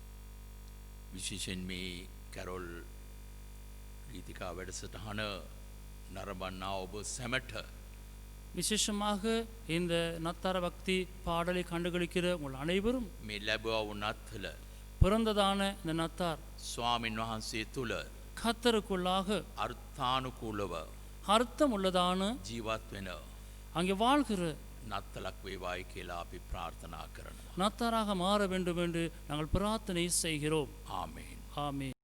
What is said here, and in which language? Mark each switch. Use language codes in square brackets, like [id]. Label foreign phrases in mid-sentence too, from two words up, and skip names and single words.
[si] විශේෂයෙන් මේ කැරොල් ගීතිකා වැඩසටහන නරඹන්නා ඔබ සැමට [ta] விசேஷமாக இந்த நத்தார பக்தி பாடலை கண்டுகளிக்கிற உங்கள் அனைவரும் [si] මේ ලැබුවා වූ නත්තල [ta] பிறந்ததான இந்த நத்தார் [si] ස්වාමින් වහන්සේ තුල [ta] கர்த்தருக்குள்ளாக [si] අර්ථානුකූලව [ta] அர்த்தம் உள்ளதான [si] ජීවත් වෙන [ta] அங்கே வாழ்கிற [si] නත්තලක් වේවායි කියලා අපි ප්‍රාර්ථනා කරනවා. [ta] நத்தாராக மாற வேண்டும் என்று நாங்கள் பிரார்த்தனை செய்கிறோம். [si] ආමේන්. [ta] ஆமென்.